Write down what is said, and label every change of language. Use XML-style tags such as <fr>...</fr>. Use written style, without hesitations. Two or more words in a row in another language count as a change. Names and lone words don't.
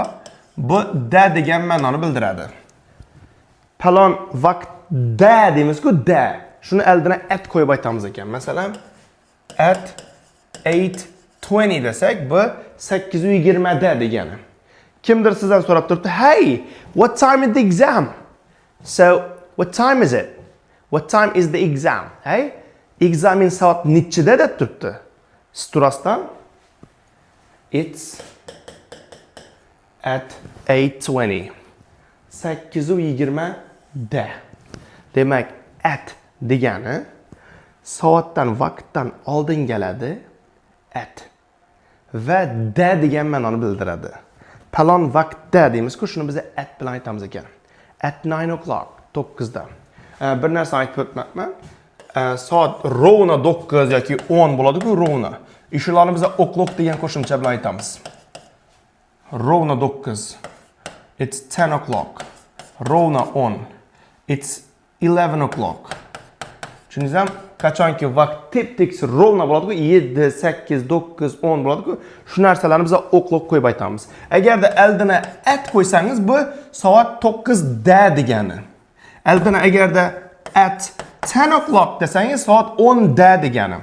<uz>Bu da degan ma'noni bildiradi. Palon vaqtda deymiz-ku, da. Shuni oldidan at qo'yib aytamiz ekan. Masalan, at 8:20 desak, bu 8:20 da degani. Kimdir sizdan so'rab turibdi,</uz> <en>"Hey, what time is the exam?" So, what time is it? What time is the exam?</en> <uz>Hey, examin soat nechida deb turibdi. Siz turasizdan,</uz> <en>it's at 8:20.</en> <uz>8:20 da. Demak, at degani soatdan, vaqtdan oldin keladi at. Va da degan ma'noni bildiradi. Palon vaqtda deymiz-ku, shuni biz at bilan aytamiz ekan.</uz> <en>At 9 o'clock, 9 da.</en> <uz>Bir narsa aytib o'tmoqman. Soat rovna 9 yoki 10 bo'ladi-ku, rovna. Shularni biz o'clock degan qo'shimcha bilan aytamiz. Rovna 9.</uz> <en>It's 10 o'clock. Rovna 10. It's 11 o'clock.</en> <uz>Tushundingizmi? Qachonki vaqt tep-tekis rovna bo'ladi-ku, 7, 8, 9, 10 bo'ladi-ku, shu narsalarni biz o'clock qo'yib aytamiz. Agarda oldina at qo'ysangiz, bu soat 9 da degani. Oldina agarda</uz> <en>at 10 o'clock</en> <uz>desangiz, soat 10 da degani.</uz>